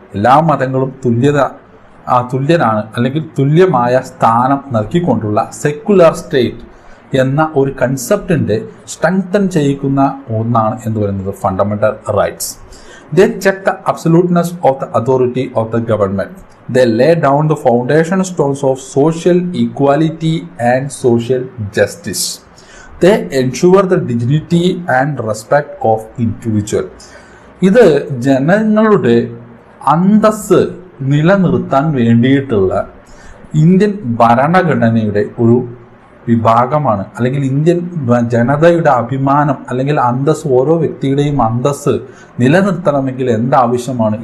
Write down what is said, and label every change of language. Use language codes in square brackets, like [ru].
[ml] എല്ലാ മതങ്ങളും തുല്യനാണ് അല്ലെങ്കിൽ തുല്യമായ സ്ഥാനം നൽകിക്കൊണ്ടുള്ള സെക്യുലർ സ്റ്റേറ്റ് എന്ന ഒരു കൺസെപ്റ്റിന്റെ സ്ട്രെങ്തൻ ചെയ്യിക്കുന്ന ഒന്നാണ് എന്ന് പറയുന്നത് fundamental rights. [en] They check the absoluteness of the authority of the government. They lay down the foundation stones of social equality and social justice. They ensure the dignity and respect of individual. [ml] ഇത് ജനങ്ങളുടെ അന്തസ്സ് നിലനിർത്താൻ വേണ്ടിയിട്ടുള്ള Indian ഭരണഘടനയുടെ ഒരു വിഭാഗമാണ്. അല്ലെങ്കിൽ Indian ജനതയുടെ അഭിമാനം അല്ലെങ്കിൽ അന്തസ്സ്, ഓരോ വ്യക്തിയുടെയും അന്തസ്സ് നിലനിർത്തണമെങ്കിൽ എന്താവശ്യമാണ്?